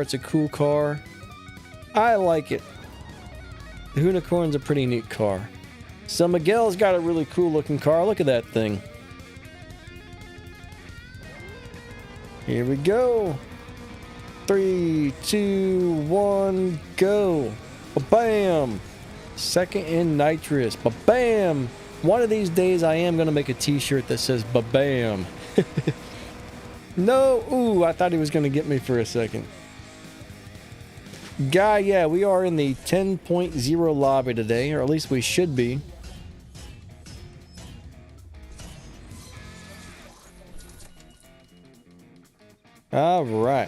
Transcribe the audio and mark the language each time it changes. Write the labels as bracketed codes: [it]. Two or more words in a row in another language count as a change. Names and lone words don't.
[en] It's a cool car. I like it. The Unicorn's a pretty neat car. So Miguel's got a really cool looking car. Look at that thing. Here we go. 3, 2, 1, go. Ba-bam. Second in nitrous. Ba-bam. One of these days I am going to make a t-shirt that says ba-bam. No. Ooh, I thought he was going to get me for a second. Guy, yeah, we are in the 10.0 lobby today, or at least we should be. All right.